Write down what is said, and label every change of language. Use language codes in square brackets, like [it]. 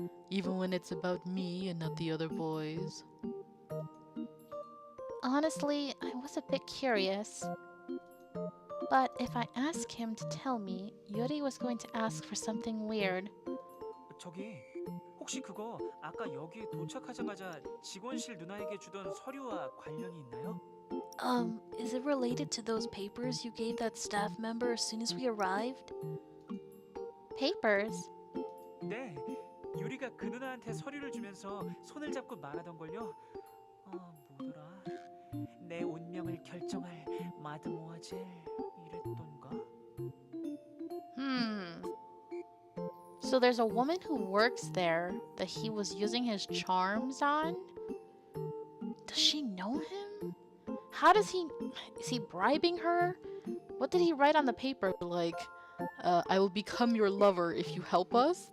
[en] Even when it's about me and not the other boys. Honestly, I was a bit curious. But if I ask him to tell me, Yuri was going to ask for something weird. [ko] 저기 혹시 그거 아까 여기에 도착하자마자 직원실 누나에게 주던 서류와 관련이 있나요? [en] Is it related to those papers you gave that staff member as soon as we arrived? Papers? [ko] 네, 유리가 그 누나한테 서류를 주면서 손을 잡고 말하던 걸요. 뭐더라? 내 운명을 결정할 마드모아젤 이랬던가? [en] So there's a woman who works there that he was using his charms on? Does she know him? How does he... Is he bribing her? What did he write on the paper? Like, I will become your lover if you help us?